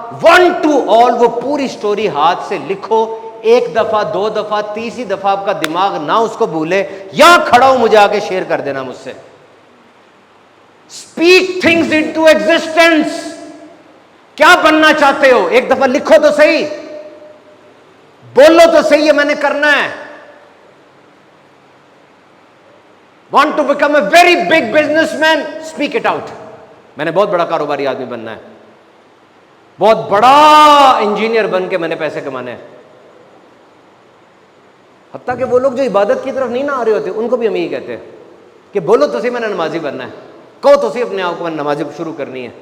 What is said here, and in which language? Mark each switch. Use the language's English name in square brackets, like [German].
[Hindi] 1 to all वो पूरी story हाथ से लिखो। 1 दफा, 2 दफा, 30 दफा आपका दिमाग ना उसको भूले, यहां खड़ा हूं, मुझे आके शेयर कर देना मुझसे। [English] Speak things into existence. [Hindi] क्या बनना चाहते हो? एक दफा लिखो तो सही, बोलो तो सही, ये मैंने करना है। [English] Want to become a very big businessman? Speak it out. [Hindi] मैंने बहुत बड़ा कारोबारी आदमी बनना है, बहुत बड़ा इंजीनियर बन के मैंने पैसे कमाने हैं। हत्ता कि वो लोग जो इबादत की तरफ नहीं ना आ रहे होते, उनको भी हम यही कहते हैं कि बोलो तो सही मैंने नमाजी बनना है, कहो तो सही अपने आप को मैंने नमाजी शुरू करनी है।